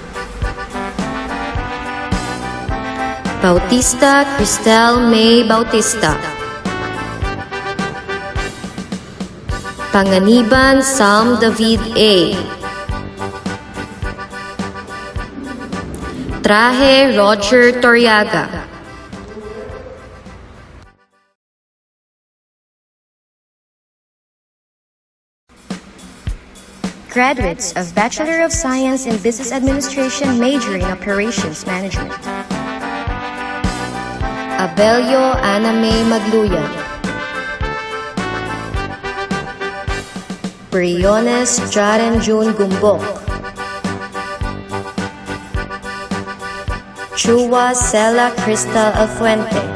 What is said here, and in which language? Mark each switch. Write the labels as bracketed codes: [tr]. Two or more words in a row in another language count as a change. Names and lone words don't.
[en] Bautista Cristel May Bautista. Panganiban Sam David A. Trahe Roger Toriaga. Graduates of Bachelor of Science in Business Administration major in Operations Management. Abelio Ana May Magluyan. Briones Jaren June Gumbok. Chua Sela Crystal Alfuente.